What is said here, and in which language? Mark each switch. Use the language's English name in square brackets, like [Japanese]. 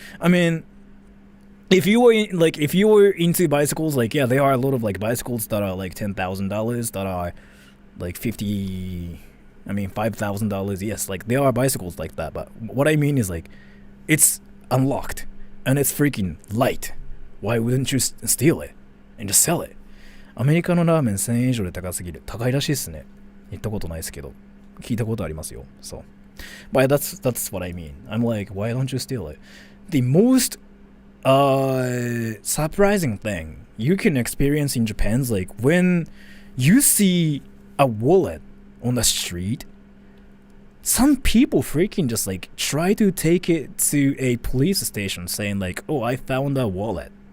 [English] I mean, if you were into bicycles, like yeah, there are a lot of like bicycles that are like $10,000 that are like $5,000. Yes, like there are bicycles like that. But what I mean is like it's unlocked and it's freaking light. Why wouldn't you steal it and just sell it? [Japanese] アメリカのラーメン1000円以上で高すぎる。高いらしいっすね。行ったことないですけど、聞いたことありますよ。 [English] So, but that's what I mean. I'm like, why don't you steal it? The most surprising thing you can experience in Japan is like when you see a wallet on the street, some people freaking just like try to take it to a police station saying like, oh, I found a wallet.